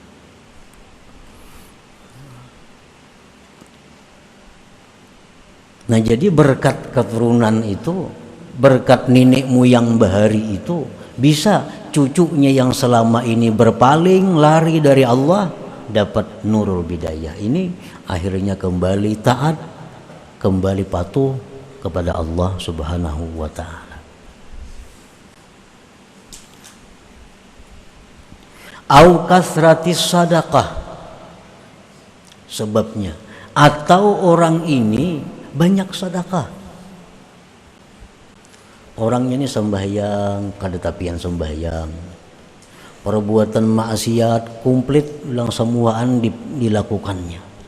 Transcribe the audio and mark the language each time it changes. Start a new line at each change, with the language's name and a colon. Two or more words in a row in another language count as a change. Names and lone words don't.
Indonesian: Nah, jadi berkat keturunan itu, berkat nenek moyang bahari itu, bisa cucunya yang selama ini berpaling lari dari Allah dapat nurul bidayah. Ini akhirnya kembali taat, kembali patuh kepada Allah
Arabic: سبحانه وتعالى. أو كثرة الصدقة,
Indonesian: sebabnya, atau orang ini banyak sedekah.
Banjar: Orangnya ini sembahyang, kada tapian sembahyang, perbuatan maksiat komplit bilang semuaan dilakukannya.